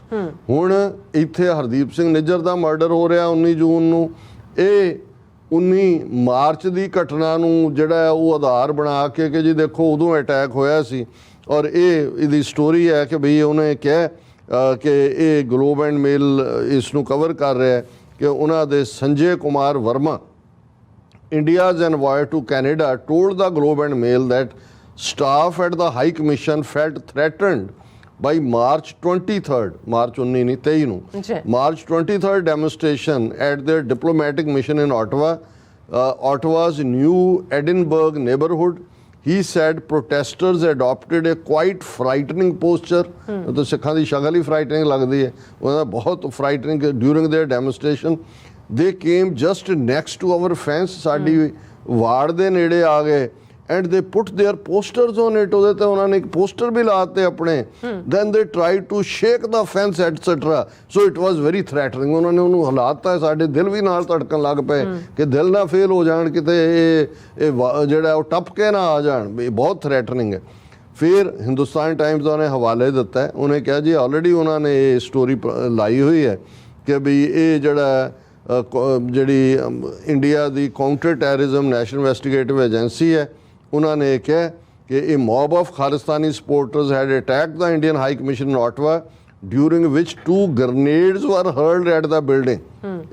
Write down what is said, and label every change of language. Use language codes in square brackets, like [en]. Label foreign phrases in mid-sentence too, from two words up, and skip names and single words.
[pa] ਹੁਣ ਇੱਥੇ ਹਰਦੀਪ ਸਿੰਘ ਨਿੱਜਰ ਦਾ ਮਰਡਰ ਹੋ ਰਿਹਾ 19 ਜੂਨ ਨੂੰ, ਇਹ 19 ਮਾਰਚ ਦੀ ਘਟਨਾ ਨੂੰ ਜਿਹੜਾ ਉਹ ਆਧਾਰ ਬਣਾ ਕੇ ਕਿ ਜੀ ਦੇਖੋ ਉਦੋਂ ਅਟੈਕ ਹੋਇਆ ਸੀ। ਔਰ ਇਹਦੀ ਸਟੋਰੀ ਹੈ ਕਿ ਬਈ ਉਹਨੇ ਕਿਹਾ ਕਿ ਇਹ ਗਲੋਬ ਐਂਡ ਮੇਲ ਇਸ ਨੂੰ ਕਵਰ ਕਰ ਰਿਹਾ ਕਿ ਉਹਨਾਂ ਦੇ ਸੰਜੇ ਕੁਮਾਰ ਵਰਮਾ, [en] India's envoy to Canada, told the Globe and Mail that staff at the High Commission felt threatened by March 23rd, March 19 नहीं 23 ਨੂੰ March 23rd demonstration at their diplomatic mission in Ottawa, Ottawa's new Edinburgh neighborhood. He said protesters adopted a quite frightening posture. [hi] तो सिखा दी शक्ल ही frightening लगती है, उन्हें बहुत frightening [en] during their demonstration. They came just next to our fence, [pa] ਸਾਡੀ ਵਾਰਡ ਦੇ ਨੇੜੇ ਆ ਗਏ, [en] and they put their posters on it. [pa] ਉਹਦੇ ਤੇ ਉਹਨਾਂ ਨੇ ਇੱਕ ਪੋਸਟਰ ਵੀ ਲਾਤੇ ਆਪਣੇ, [en] then they tried to shake the fence etc. So it was very threatening. [pa] ਉਹਨਾਂ ਨੇ ਉਹਨੂੰ ਹਿਲਾਤਾ, ਸਾਡੇ ਦਿਲ ਵੀ ਨਾਲ ਧੜਕਣ ਲੱਗ ਪਏ ਕਿ ਦਿਲ ਨਾ ਫੇਲ ਹੋ ਜਾਣ ਕਿਤੇ ਇਹ ਜਿਹੜਾ ਉਹ ਟੱਪ ਕੇ ਨਾ ਆ ਜਾਣ, ਬਹੁਤ ਥ੍ਰੈਟਨਿੰਗ ਹੈ। ਫਿਰ ਹਿੰਦੁਸਤਾਨ ਟਾਈਮਜ਼ ਦਾ ਉਹਨੇ ਹਵਾਲੇ ਦਿੱਤਾ ਹੈ, ਉਹਨੇ ਕਿਹਾ ਜੀ ਆਲਰੇਡੀ ਉਹਨਾਂ ਨੇ ਇਹ ਸਟੋਰੀ ਲਾਈ ਹੋਈ ਹੈ ਕਿ ਵੀ ਇਹ ਜਿਹੜਾ ਜਿਹੜੀ ਇੰਡੀਆ ਦੀ [en] counter terrorism national investigative agency [pa] ਹੈ, ਉਹਨਾਂ ਨੇ ਕਿਹਾ ਕਿ ਇਹ [en] mob of Khalistani supporters had attacked the Indian High Commission in Ottawa during which 2 grenades were hurled at the building.